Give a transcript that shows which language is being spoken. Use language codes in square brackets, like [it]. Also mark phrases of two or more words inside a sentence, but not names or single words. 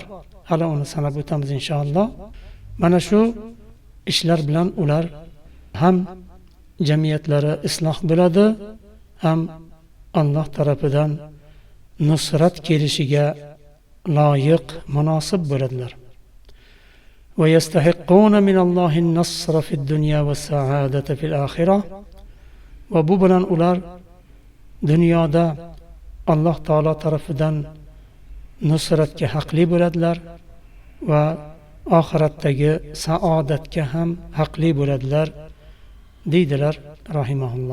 [uz] Hali uni sanab o'tamiz inshaalloh. Mana shu ishlar bilan ular ham jamiyatlari isloh bo'ladi, ham Alloh tarafidan nusrat kelishiga loyiq, munosib bo'ladilar. [ar] ويستحقون من الله النصر في الدنيا والسعادة في الآخرة. [uz] Va bu bilan ular dunyoda Alloh taolo tarafidan nusratga haqli bo'ladilar va oxiratdagi saodatga ham haqli bo'ladilar, deydilar rahimahulloh.